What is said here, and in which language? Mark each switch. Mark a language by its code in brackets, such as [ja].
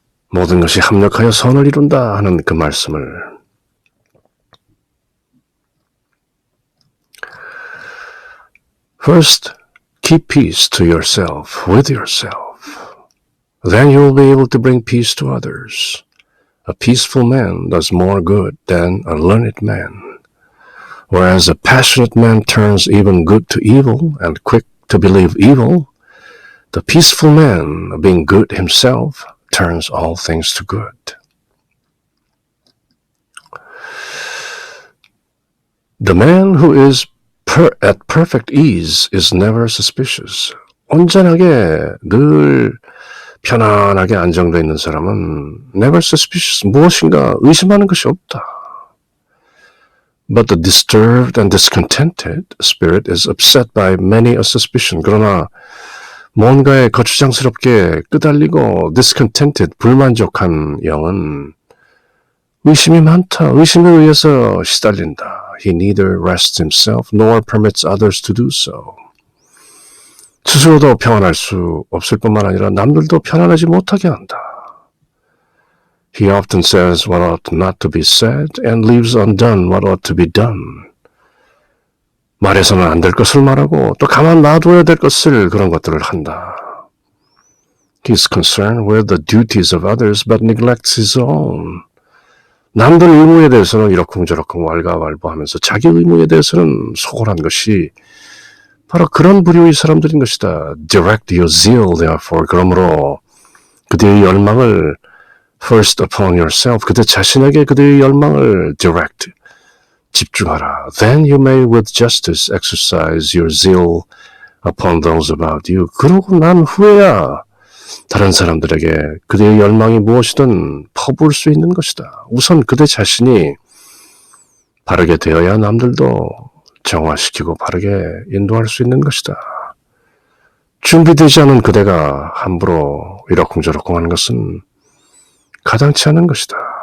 [ko] 모든 것이 합력하여 선을 이룬다 하는 그 말씀을 [en] First, keep peace to yourself, with yourself. Then you will be able to bring peace to others. A peaceful man does more good than a learned man, whereas a passionate man turns even good to evil and quick to believe evil. The peaceful man, being good himself, turns all things to good. The man who is at perfect ease is never suspicious. [ko] 온전하게 늘 편안하게 안정되어 있는 사람은 [en] never suspicious, [ko] 무엇인가 의심하는 것이 없다. [en] But the disturbed and discontented spirit is upset by many a suspicion. [ko] 그러나 뭔가에 거추장스럽게 끄달리고 discontented, 불만족한 영은 의심이 많다. 의심에 의해서 시달린다. [en] He neither rests himself nor permits others to do so. [ko] 스스로도 평안할 수 없을 뿐만 아니라 남들도 편안하지 못하게 한다. [en] He often says what ought not to be said and leaves undone what ought to be done. [ko] 말해서는 안 될 것을 말하고 또 가만 놔둬야 될 것을 그런 것들을 한다. [en] He is concerned with the duties of others but neglects his own. [ko] 남들 의무에 대해서는 이러쿵저러쿵 왈가왈부하면서 자기 의무에 대해서는 소홀한 것이 바로 그런 부류의 사람들인 것이다. [en] Direct your zeal, therefore. [ko] 그러므로 그대의 열망을 [en] first upon yourself. [ko] 그대 자신에게 그대의 열망을 direct, 집중하라. [en] Then you may with justice exercise your zeal upon those about you. [ko] 그러고 난 후에야 다른 사람들에게 그대의 열망이 무엇이든 퍼부을 수 있는 것이다. 우선 그대 자신이 바르게 되어야 남들도 정화시키고 바르게 인도할 수 있는 것이다. 준비되지 않은 그대가 함부로 이러쿵저러쿵 하는 것은 가당치 않은 것이다.